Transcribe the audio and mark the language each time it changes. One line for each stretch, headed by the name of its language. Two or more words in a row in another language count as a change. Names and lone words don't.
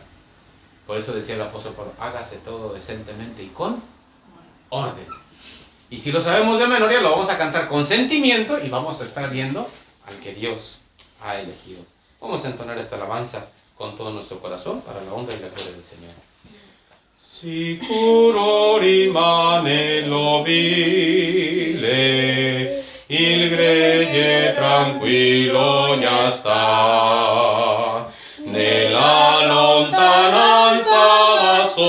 Spanish: Por eso decía el apóstol Pablo, hágase todo decentemente y con orden. Y si lo sabemos de memoria, lo vamos a cantar con sentimiento y vamos a estar viendo al que Dios ha elegido. Vamos a entonar esta alabanza con todo nuestro corazón para la honra y la gloria del Señor.
Italian: Sicuro rimane l'ovile, il gregge tranquillo già sta, nella lontananza da